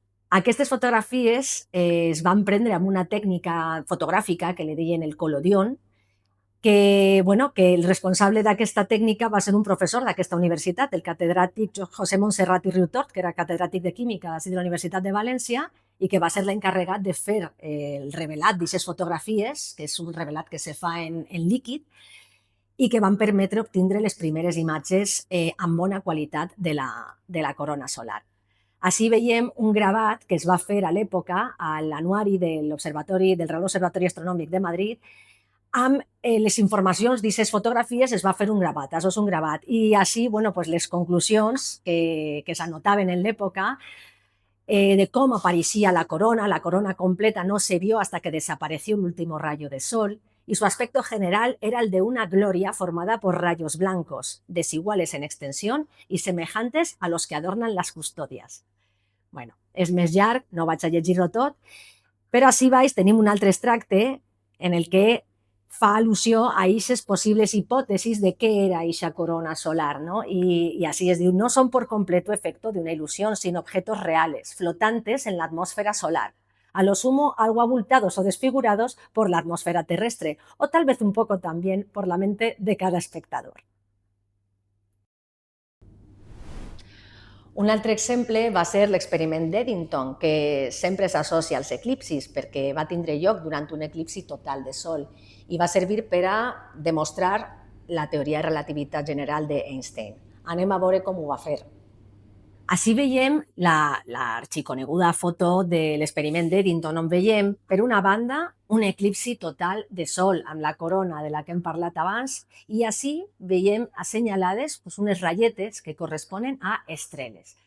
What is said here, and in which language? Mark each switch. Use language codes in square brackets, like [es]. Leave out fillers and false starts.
[ca] Aquestes fotografies es van prendre amb una tècnica fotogràfica que li deien el collodion, que el responsable d'aquesta tècnica va ser un professor d'aquesta universitat, el catedràtic José Montserrat i Riutort, que era catedràtic de química de la Universitat de València i que va ser l'encarregat de fer el revelat d'aquestes fotografies, que és un revelat que se fa en líquid, i que van permetre obtindre les primeres imatges amb bona qualitat de la corona solar. Així veiem un gravat que es va fer a l'època a l'anuari del Reial Observatori Astronòmic de Madrid. Amb les informacions d'aquestes fotografies es va fer un gravat, això és un gravat. I així les conclusions que s'anotaven en l'època de com apareixia la corona completa [es] no se vio hasta que desapareció el último rayo de sol, y su aspecto general era el de una gloria formada por rayos blancos, desiguales en extensión y semejantes a los que adornan las custodias. [ca] És més llarg, no vaig a llegir-ho tot, però així baix tenim un altre extracte en el que fa al·lusió a aquestes possibles hipòtesis de què era aquesta corona solar, ¿no? [es] Y así [ca] es diu, [es] no son por completo efecto de una ilusión, sino objetos reales, flotantes en la atmósfera solar, a lo sumo algo abultados o desfigurados por la atmósfera terrestre, o tal vez un poco también por la mente de cada espectador. [ca] Un altre exemple va ser l'experiment d'Eddington, que sempre s'associa als eclipsis perquè va tindre lloc durant un eclipsi total de Sol i va servir per a demostrar la teoria de relativitat general d'Einstein. Anem a veure com ho va fer. Així veiem l'arxiconeguda foto de l'experiment d'Eddington, on veiem, per una banda, un eclipsi total de Sol amb la corona de la que hem parlat abans, i així veiem assenyalades unes ratlletes que corresponen a estreles.